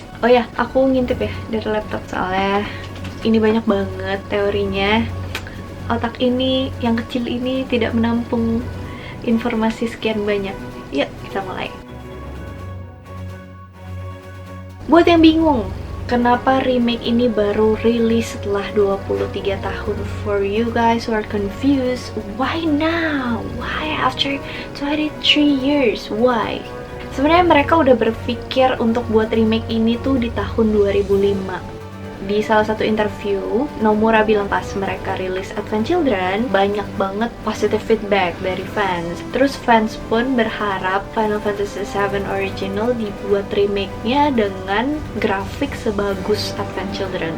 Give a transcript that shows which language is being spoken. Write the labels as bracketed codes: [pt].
[id] Oh ya, aku ngintip ya dari laptop soalnya ini banyak banget teorinya. Otak ini yang kecil ini tidak menampung informasi sekian banyak. Yuk, kita mulai. Buat yang bingung, kenapa remake ini baru rilis setelah 23 tahun? [en] For you guys who are confused, why now? Why after 23 years? Why? [id] Sebenarnya mereka udah berpikir untuk buat remake ini tuh di tahun 2005. Di salah satu interview, Nomura bilang pas mereka rilis Advent Children, banyak banget positive feedback dari fans. Terus fans pun berharap Final Fantasy VII Original dibuat remake-nya dengan grafik sebagus Advent Children.